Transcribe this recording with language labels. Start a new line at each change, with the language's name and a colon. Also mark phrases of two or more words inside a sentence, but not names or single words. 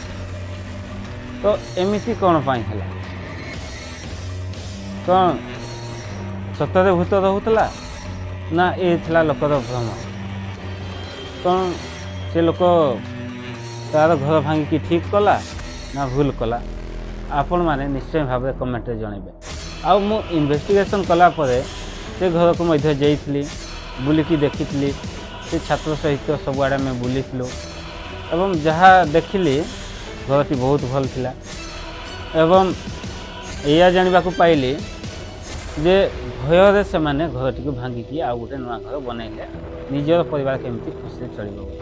Odia: ତ ଏମିତି କଣ ପାଇଁ ହେଲା? କଣ ସତରେ ଭୂତ ରହିଲା ନା ଏ ଥିଲା ଲୋକର ଭ୍ରମ? କଣ ସେ ଲୋକ ତାର ଘର ଭାଙ୍ଗିକି ଠିକ୍ କଲା ନା ଭୁଲ କଲା? ଆପଣମାନେ ନିଶ୍ଚୟ ଭାବରେ କମେଣ୍ଟରେ ଜଣାଇବେ। ଆଉ ମୁଁ ଇନଭେଷ୍ଟିଗେସନ୍ କଲା ପରେ ସେ ଘରକୁ ମଧ୍ୟ ଯାଇଥିଲି, ବୁଲିକି ଦେଖିଥିଲି। ସେ ଛାତ୍ର ସହିତ ସବୁଆଡ଼େ ଆମେ ବୁଲିଥିଲୁ ଏବଂ ଯାହା ଦେଖିଲି ଘରଟି ବହୁତ ଭଲ ଥିଲା। ଏବଂ ଏଇଆ ଜାଣିବାକୁ ପାଇଲି ଯେ ଭୟରେ ସେମାନେ ଘରଟିକୁ ଭାଙ୍ଗିକି ଆଉ ଗୋଟେ ନୂଆ ଘର ବନେଇଲେ ନିଜର ପରିବାର କେମିତି ଖୁସିରେ ଚଳିବ ବୋଲି।